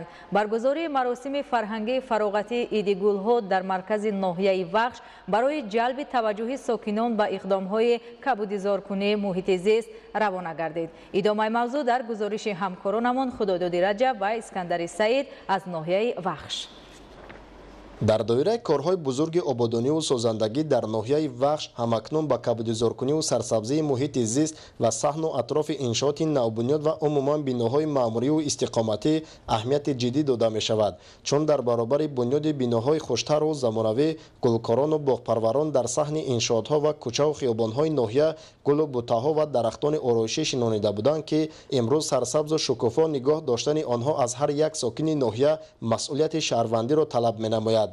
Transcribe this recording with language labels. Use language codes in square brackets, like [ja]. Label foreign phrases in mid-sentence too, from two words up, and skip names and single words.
[tg] баргузории маросими фарҳангӣ фароғатии иди гулҳо дар маркази ноҳияи Вахш барои ҷалби таваҷҷуҳи сокинон ба иқдомҳои кабудизоркунии муҳити зист равона гардид. идомаи мавзӯъ дар гузориши ҳамкоронамон Худодод Раҷаб ва Искандар Саид аз ноҳияи Вахш. дар доираи корҳои бузурги ободониву созандагӣ дар ноҳияи вахш ҳамакнун ба кабудизоркуниву сарсабзии муҳити зист ва саҳну атрофи иншооти навбунёд ва умуман биноҳои маъмуриву истиқоматӣ аҳамияти ҷиддӣ дода мешавад, чун дар баробари бунёди биноҳои хуштару замонавӣ гулкорону боғпарварон дар саҳни иншоотҳо ва кӯчаву хиёбонҳои ноҳия гулу бутаҳо ва дарахтони ороишӣ шинонида буданд ки имрӯз сарсабзу шукуфо нигоҳ доштани онҳо аз ҳар як сокини ноҳия масъулияти шаҳрвандиро талаб менамояд.